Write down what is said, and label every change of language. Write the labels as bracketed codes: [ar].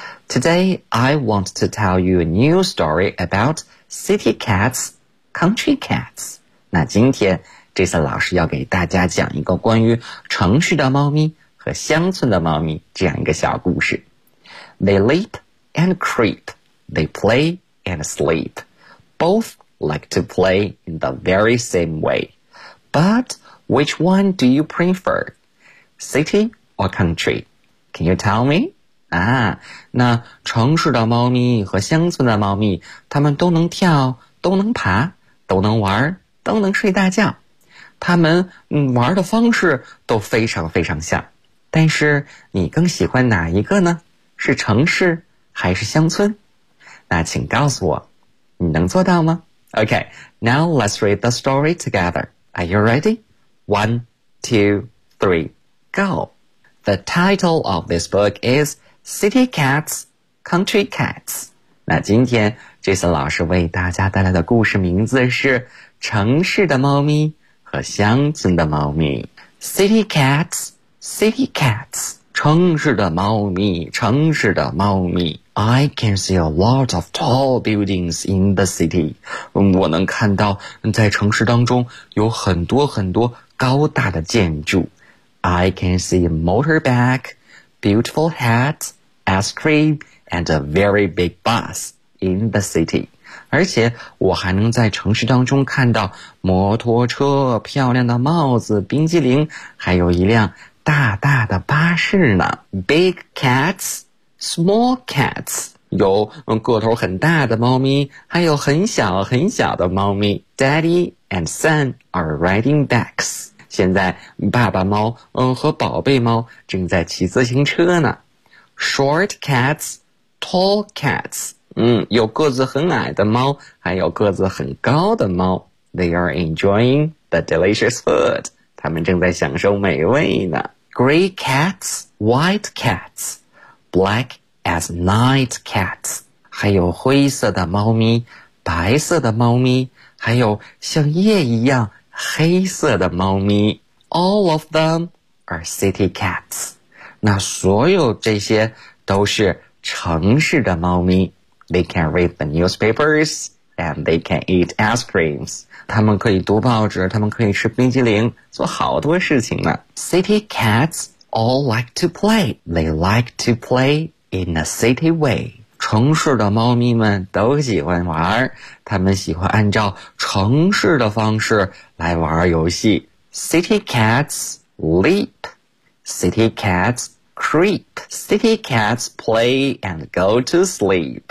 [en] Today, I want to tell you a new story about city cats, country cats. [zh] 那今天 Jason 老师要给大家讲一个关于城市的猫咪和乡村的猫咪这样一个小故事。 [en] They leap and creep. They play and sleep. Both like to play in the very same way. But which one do you prefer? City? Or country? Can you tell me? [zh] 啊，那城市的猫咪和乡村的猫咪，它们都能跳，都能爬，都能玩，都能睡大觉。它们玩的方式都非常非常像。但是你更喜欢哪一个呢？是城市还是乡村？那请告诉我，你能做到吗？ [en] OK, now let's read the story together. Are you ready? 1, 2, 3, go! The title of this book is City Cats, Country Cats. [zh] 那今天 Jason 老师为大家带来的故事名字是城市的猫咪和乡村的猫咪。 [en] City cats, city cats. [zh] 城市的猫咪，城市的猫咪。 [en] I can see a lot of tall buildings in the city. [zh] 我能看到在城市当中有很多很多高大的建筑。 [en] I can see a motorbike, beautiful hat, ice cream, and a very big bus in the city. [zh] 而且我还能在城市当中看到摩托车、漂亮的帽子、冰激凌，还有一辆大大的巴士呢。 [en] Big cats, small cats. [zh] 有个头很大的猫咪，还有很小很小的猫咪。 [en] Daddy and son are riding bikes. [zh] 现在爸爸猫和宝贝猫正在骑自行车呢。 [en] Short cats, tall cats. [zh] 有个子很矮的猫，还有个子很高的猫。 [en] They are enjoying the delicious food. [zh] 他们正在享受美味呢。 [en] Gray cats, white cats, black as night cats. [zh] 还有灰色的猫咪，白色的猫咪，还有像夜一样黑色的猫咪。 [en] All of them are city cats. [zh] 那所有这些都是城市的猫咪。 [en] They can read the newspapers and they can eat ice creams. [zh] 他们可以读报纸，他们可以吃冰激凌，做好多事情呢。 [en] City cats all like to play. They like to play in a city way. [zh] 城市的猫咪们都喜欢玩，他们喜欢按照城市的方式来玩游戏。 [en] City cats leap. City cats creep. City cats play and go to sleep.